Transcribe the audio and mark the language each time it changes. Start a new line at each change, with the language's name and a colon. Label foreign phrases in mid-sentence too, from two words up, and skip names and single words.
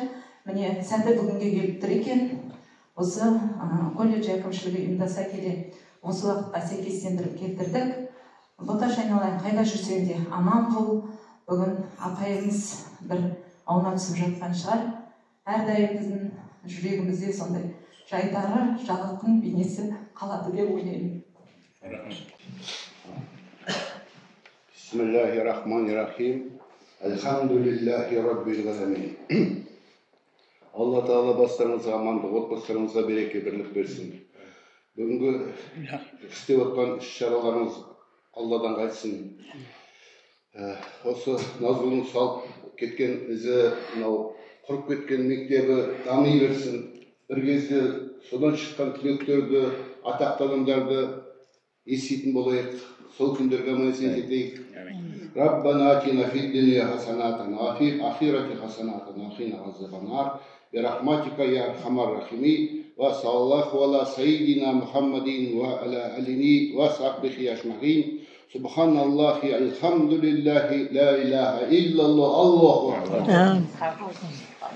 Kazakh: Міне сәті бүгінге келіп тұр екен. Осы колледж әкімшілігі ұйымдаса келе осы уақытқа сәйкестендіріп келтірдік. боташ айналайын, қайда жүрсең де аман бол. Бүгін апайымыз бір аунап түсіп жатқан шығар. Әрдайым біздің жүрегімізде сондай жайдары, жарқын бейнесі қалады деп ойлаймын.
Arabic: بسم الله الرحمن الرحيم. الحمد لله رب العالمين.
Kazakh: Алла Тағала бастарыңызға амандық, отбасыларыңызға береке, бірлік берсін. Бүгінгі істеп отқан іс-шараларыңыз Алладан қайтсын. Осы Назгүлдің салып кеткен ізі, мынау құрып кеткен мектебі дами берсін. Бір кезде содан шыққан түлектерді, атақты адамдарды еститін болайық. Сол күндерге аман есен жетейік.
Arabic: ربنا آتنا في الدنيا حسنة، وفي الآخرة حسنة، وقنا عذاب النار. برحمتك يا أرحم الراحمين. وصلى الله على سيدنا محمد وعلى آله وصحبه أجمعين. سبحان الله، الحمد لله، لا إله إلا الله، الله أكبر.